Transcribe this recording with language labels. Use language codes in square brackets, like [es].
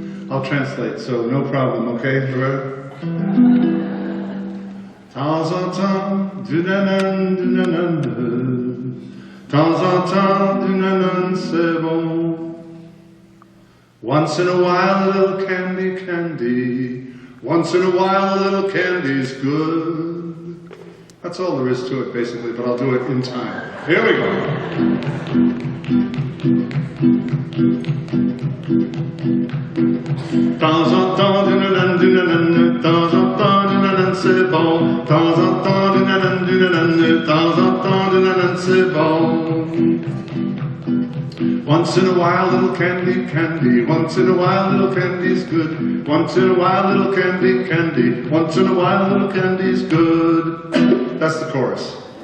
[en] I'll translate, so no problem, okay? [fr] Temps en temps, du nanan, du nanan, temps en temps, du nanan, c'est bon. [en] Once in a while, a little candy, candy. Once in a while, a little candy's good. That's all there is to it, basically, but I'll do it in time. Here we go. [fr] Temps en temps, du nanan, temps en temps, du nanan, c'est bon. Temps en temps, du nanan, temps en temps, du nanan, c'est bon. [en] Once in a while, little candy, candy. Once in a while, little candy's good. Once in a while, little candy, candy. Once in a while, little candy's good. That's the chorus.